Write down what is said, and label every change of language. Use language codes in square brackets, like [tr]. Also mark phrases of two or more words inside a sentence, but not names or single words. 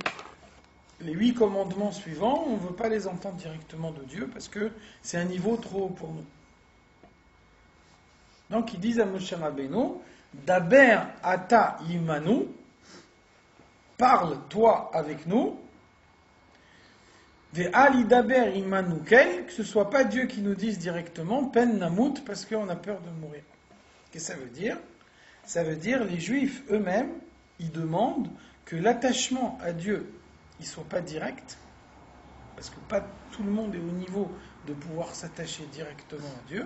[fr] Les 8 commandements suivants, on ne veut pas les entendre directement de Dieu, parce que c'est un niveau trop haut pour nous. Donc, ils disent à [he] משה רבינו, דבר אתה עמנו, [fr] parle toi avec nous, [he] ואל ידבר עמנו אל, [fr] que ce soit pas Dieu qui nous dise directement, [he] פן נמות, [fr] parce qu'on a peur de mourir. Qu'est-ce que ça veut dire? Ça veut dire, les Juifs eux-mêmes, ils demandent que l'attachement à Dieu, il soit pas direct, parce que pas tout le monde est au niveau de pouvoir s'attacher directement à Dieu.